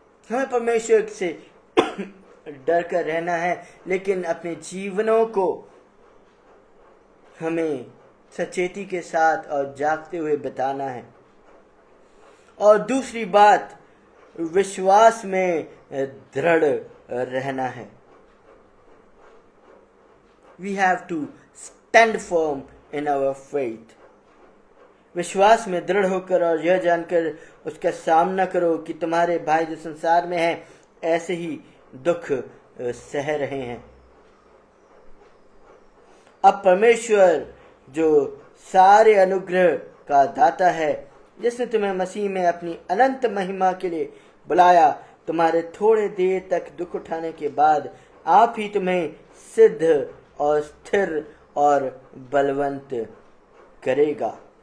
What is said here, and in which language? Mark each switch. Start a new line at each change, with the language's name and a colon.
Hindi: हमें परमेश्वर से डर कर रहना है, लेकिन अपने जीवनों को हमें सचेती के साथ और जागते हुए बिताना है। और दूसरी बात, विश्वास में दृढ़ रहना है।
English: We have to stand firm in our faith.
Hindi: विश्वास में दृढ़ होकर और यह जानकर उसका सामना करो कि तुम्हारे भाई जो संसार में हैं ऐसे ही दुख सह रहे हैं। अब परमेश्वर जो सारे अनुग्रह का दाता है, जिसने तुम्हें मसीह में अपनी अनंत महिमा के लिए बुलाया, तुम्हारे थोड़े देर तक दुख उठाने के बाद आप ही तुम्हें सिद्ध और स्थिर और बलवंत करेगा।